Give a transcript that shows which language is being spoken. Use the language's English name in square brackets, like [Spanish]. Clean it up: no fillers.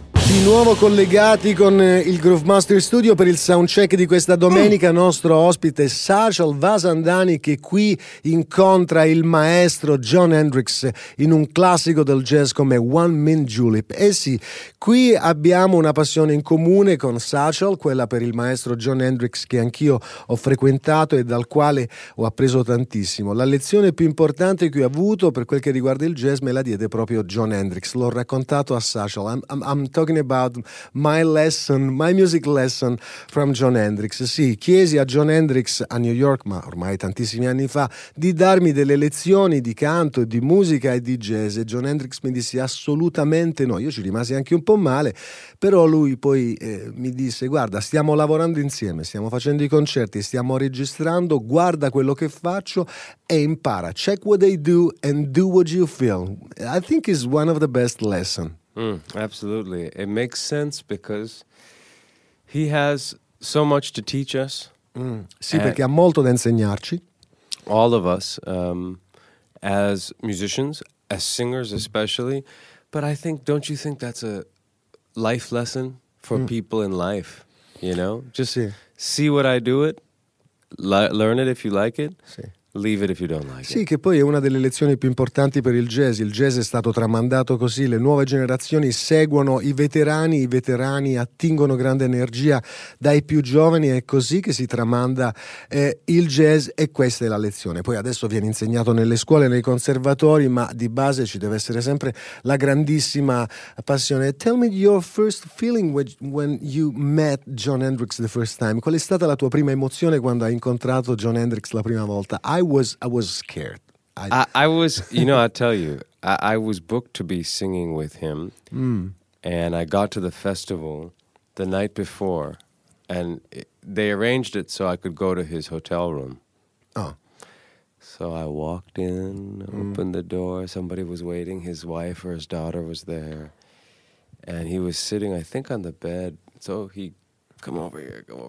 [Italian] Di nuovo collegati con il Groove Master Studio per il soundcheck di questa domenica, nostro ospite Sashal Vasandhani, che qui incontra il maestro John Hendricks in un classico del jazz come One Mint Julep. E sì, qui abbiamo una passione in comune con Sashal, quella per il maestro John Hendricks, che anch'io ho frequentato e dal quale ho appreso tantissimo. La lezione più importante che ho avuto per quel che riguarda il jazz me la diede proprio John Hendricks. L'ho raccontato a Sashal. [English] About my lesson, my music lesson from John Hendricks. [Italian] Sì, chiesi a John Hendricks a New York, ma ormai tantissimi anni fa, di darmi delle lezioni di canto, di musica e di jazz, e John Hendricks mi disse assolutamente no. Io ci rimasi anche un po' male, però lui poi mi disse: guarda, stiamo lavorando insieme, stiamo facendo i concerti, stiamo registrando, guarda quello che faccio e impara. [English] Check what they do and do what you feel. I think it's one of the best lessons. Absolutely. It makes sense because he has so much to teach us. [Italian] Sì, perché ha molto da insegnarci. [English] All of us, as musicians, as singers especially. But I think, don't you think that's a life lesson for people in life? You know? Just see what I do it, learn it if you like it. [Italian] Sì. [English] Leave it if you don't like it. [Italian] Sì, che poi è una delle lezioni più importanti per il jazz. Il jazz è stato tramandato così: le nuove generazioni seguono i veterani attingono grande energia dai più giovani. È così che si tramanda il jazz, e questa è la lezione. Poi adesso viene insegnato nelle scuole, nei conservatori, ma di base ci deve essere sempre la grandissima passione. [English] Tell me your first feeling when you met John Hendricks the first time. [Italian] Qual è stata la tua prima emozione quando hai incontrato John Hendricks la prima volta? [English] I was scared. I was, you know, I'll tell you, I was booked to be singing with him, and I got to the festival the night before, and they arranged it so I could go to his hotel room. Oh. So I walked in, opened the door, somebody was waiting, his wife or his daughter was there, and he was sitting, I think, on the bed, so he, come over here.